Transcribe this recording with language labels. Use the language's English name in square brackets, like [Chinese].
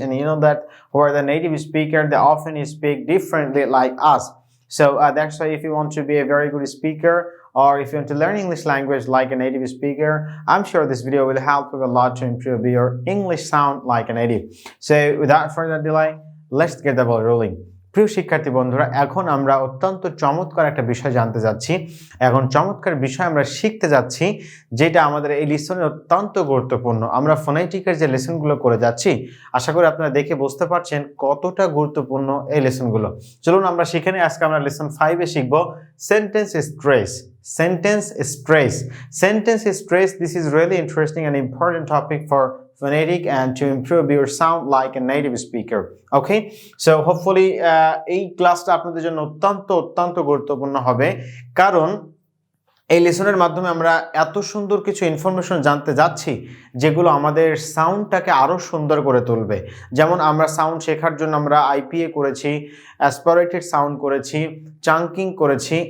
[English] And you know that who are the native speaker, they often speak differently like us. So that's why if you want to be a very good speaker, or if you want to learn English language like a native speaker, I'm sure this video will help you a lot to improve your English sound like a native. So without further delay, let's get the ball rolling. [Bangla] প্রিয় শিক্ষার্থী বন্ধুরা, এখন আমরা অত্যন্ত চমৎকার একটা বিষয় জানতে যাচ্ছি। এখন চমৎকার বিষয় আমরা শিখতে যাচ্ছি, যেটা আমাদের এই লেসনে অত্যন্ত গুরুত্বপূর্ণ। আমরা ফোনেটিকের যে লেসনগুলো করে যাচ্ছি, আশা করি আপনারা দেখে বুঝতে পারছেন কতটা গুরুত্বপূর্ণ এই লেসনগুলো। চলুন আমরা শিখে নিই। আজকে আমরা লেসন 5-এ শিখব sentence stress. [English] Sentence stress. Sentence stress, this is really interesting and important topic for phonetic and to improve your sound like a native speaker. Okay, so hopefully [Bangla] এই ক্লাসটা আপনাদের জন্য অত্যন্ত গুরুত্বপূর্ণ হবে, কারণ এই লেসনের মাধ্যমে আমরা এত সুন্দর কিছু ইনফরমেশন জানতে যাচ্ছি যেগুলো আমাদের সাউন্ডটাকে আরো সুন্দর করে তুলবে। যেমন আমরা সাউন্ড শেখার জন্য আমরা আইপিএ করেছি, অ্যাসপিরেটেড সাউন্ড করেছি, চাঙ্কিং করেছি।